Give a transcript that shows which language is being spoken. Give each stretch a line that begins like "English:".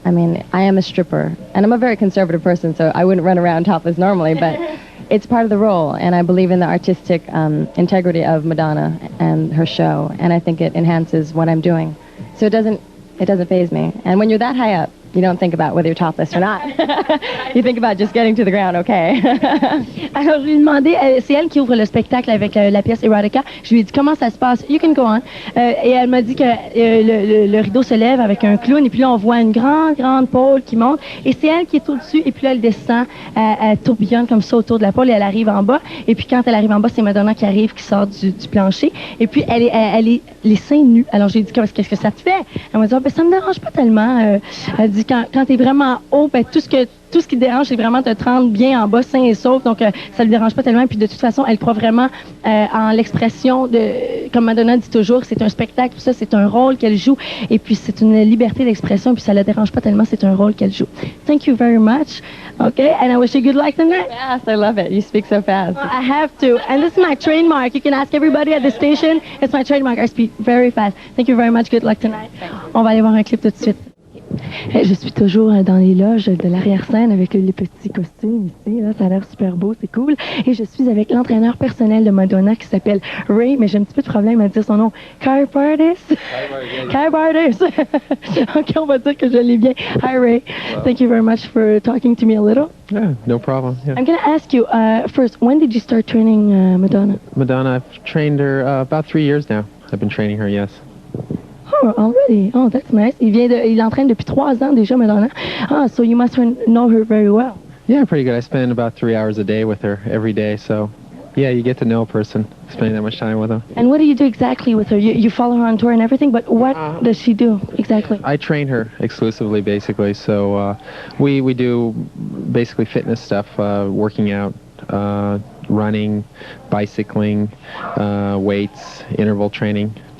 English: I mean, I am a stripper, and I'm a very conservative person, so I wouldn't run around topless normally, but it's part of the role, and I believe in the artistic integrity of Madonna and her show, and I think it enhances what I'm doing. So it doesn't faze me. And when you're that high up, you don't think about whether you're topless or not. You think about just getting to the ground, okay.
French: Alors, je lui ai demandé, c'est elle qui ouvre le spectacle avec la pièce Erotica. Je lui ai dit comment ça se passe.
English: You can go on.
French: Et elle m'a dit que le rideau se lève avec un clown, et puis là, on voit une grande pôle qui monte, et c'est elle qui est au-dessus, et puis là, elle descend, elle tourbillonne comme ça autour de la pôle, et elle arrive en bas. Et puis quand elle arrive en bas, c'est Madonna qui arrive, qui sort du plancher, et puis elle est les seins nus. Alors, j'ai dit, qu'est-ce que ça te fait? Elle m'a dit, ben, ça me dérange pas tellement. Elle dit, quand t'es vraiment haut, ben, tout ce qui dérange, c'est vraiment de te rendre bien en bas, sain et sauf. Donc, ça ne lui dérange pas tellement. Puis, de toute façon, elle croit vraiment en l'expression de, comme Madonna dit toujours, c'est un spectacle, tout ça, c'est un rôle qu'elle joue. Et puis, c'est une liberté d'expression. Puis, ça ne la dérange pas tellement, c'est un rôle qu'elle joue.
English: Thank you very much. Okay, and I wish you good luck tonight. Fast, I love it. You speak so fast. Well, I have to. And this is my trademark. You can ask everybody at the station. It's my trademark. I speak very fast. Thank you very much. Good luck tonight.
French: On va aller voir un clip tout de suite. Je suis toujours dans les loges de l'arrière-scène avec les petits costumes ici. Là, ça a l'air super beau, c'est cool. Et je suis avec l'entraîneur personnel de Madonna qui s'appelle Ray, mais j'ai un petit peu de problème à dire son nom. Kai Bardis. OK, on va dire que je l'ai bien.
English: Hi, Ray. Thank you very much for talking to me a little. Yeah, no problem. Yeah. I'm going to ask you, first, when did you start training Madonna? Madonna, I've trained her about 3 years now. I've been training her, yes. Oh, already? Oh, that's nice.
French: Il entraîne depuis 3 ans déjà, Madonna.
English: Ah, so you must know her very well. Yeah, pretty good. I spend about 3 hours a day with her every day, so yeah, you get to know a person, spending that much time with them. And what do you do exactly with her? You follow her on tour and everything, but what does she do exactly? I train her exclusively, basically, so we do basically fitness stuff, working out, running, bicycling, weights, interval training.